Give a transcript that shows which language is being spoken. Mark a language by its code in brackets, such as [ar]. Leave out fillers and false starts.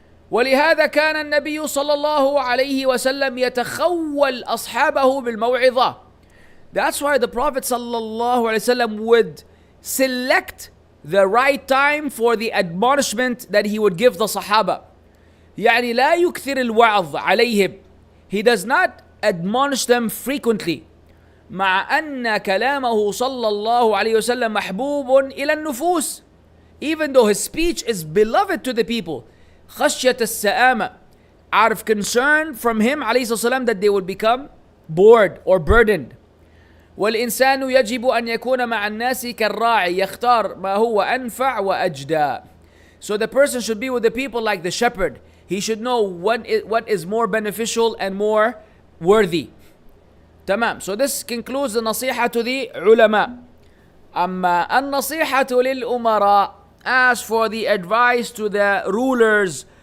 [ar] ولهذا كان النبي صلى الله عليه وسلم يتخول أصحابه بالموعظة. [en] That's why the Prophet [ar] صلى الله عليه وسلم [en] would select the right time for the admonishment that he would give the Sahaba. [ar] يعني لا يكثر الوعظ عليهم. [en] He does not admonish them frequently. [ar] مع أن كلامه صلى الله عليه وسلم محبوب إلى النفوس. [en] Even though his speech is beloved to the people. [ar] خشية السآمة. [en] Out of concern from him [ar] عليه الصلاة والسلام [en] that they would become bored or burdened. [ar] والإنسان يجب أن يكون مع الناس كالراعي يختار ما هو أنفع وأجدى. [en] So the person should be with the people like the shepherd. He should know what is more beneficial and more worthy. Tamam. So this concludes the nasiha to the ulama. Amma an-Naseehah lil-Umaraa. As for the advice to the rulers,